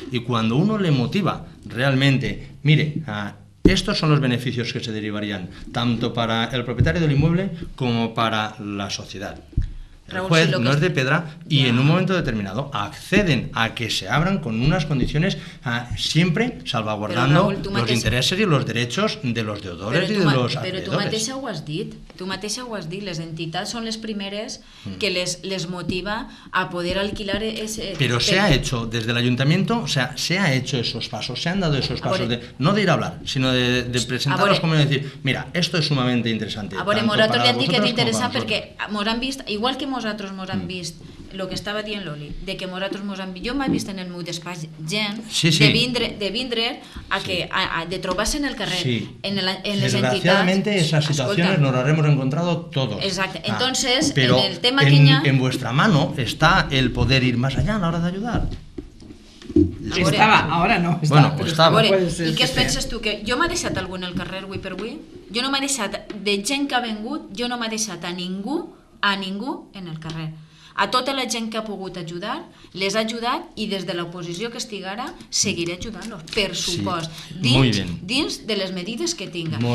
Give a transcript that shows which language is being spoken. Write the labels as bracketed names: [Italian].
[Spanish] Y cuando uno le motiva realmente, mire, estos son los beneficios que se derivarían tanto para el propietario del inmueble como para la sociedad. El juez no es de piedra y en un momento determinado acceden a que se abran con unas condiciones siempre salvaguardando los intereses [Catalan] i els [Spanish] derechos de los deudores i de los acreedores. [Catalan] Però tu mateixa ho has dit, les entitats són les primeres que les motiva a poder [Spanish] alquilar ese... Pero se ha hecho desde el ayuntamiento, o sea, se ha hecho esos pasos, se han dado esos pasos, no de ir a hablar, sino de presentarlos como decir, mira, esto es sumamente interesante. [Catalan] A veure, nosaltres ja et dic que és interessant perquè mos han vist, igual que nosaltres mos han vist el que estava dient l'Oli, de que nosaltres mos han vist, jo m'he vist en el meu despatx gent de vindre de trobar-se en el carrer, en les entitats. [Spanish] Desgraciadamente esas situaciones nos las hemos encontrado todos. Exacto, entonces pero en el tema que ya... en vuestra mano está el poder ir más allá a la hora de ayudar. Ahora no. Bueno, pues [Catalan] estava. I què penses tu? Que jo m'ha deixat algú en el carrer avui per avui? Jo no m'ha deixat, de gent que ha vengut, jo no m'ha deixat a ningú en el carrer. A tota la gent que ha pogut ajudar, les ha ajudat i des de l'oposició que estic ara seguiré ajudant-los, per supost, dins de les medides que tinga.